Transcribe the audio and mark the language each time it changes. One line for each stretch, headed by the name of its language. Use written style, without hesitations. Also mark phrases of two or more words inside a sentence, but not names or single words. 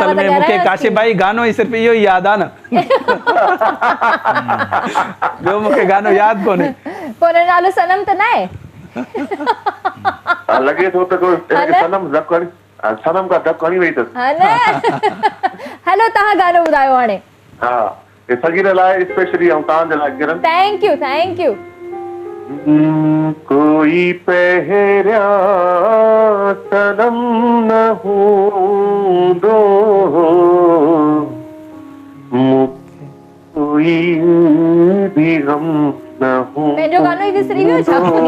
Sindhi: असल में मूंखे काशिफ भाई गानो ई सिर्फ़ु इहो ई यादि आहे न। ॿियो मूंखे गानो यादि कोन्हे। पोइ नालो सनम त न आहे? लॻे थो त सनम खां डक हणी वई अथसि। हलो तव्हां गानो ॿुधायो हाणे। हा, सगीर लाइ स्पेशली ऐं तव्हांजे लाइ किरण।
English: thank you thank you.
Sindhi: कोई पहिरियां सनम न हूंदो, कोई भी गम न हूंदो। पंहिंजो गानो ई विसरी वियो छा?